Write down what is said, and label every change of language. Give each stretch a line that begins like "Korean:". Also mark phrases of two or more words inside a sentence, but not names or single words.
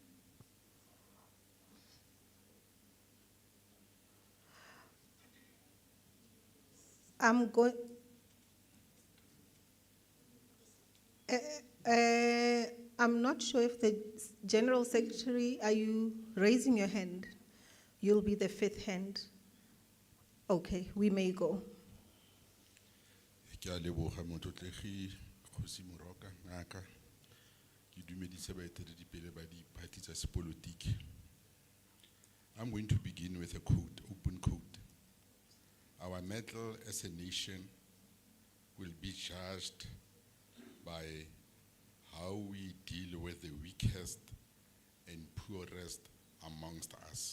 English: I'm going. I'm not sure if the General Secretary, are you raising your hand? You'll be the fifth hand. Okay, we may go.
Tswana: Ke a leboga motlotlegi Kgosi Moroka ngaka ke dumedise baeteledipele ba di-party tsa sepolotiki.
English: I'm going to begin with a quote, open quote. Our mettle as a nation will be judged by how we deal with the weakest and poorest amongst us.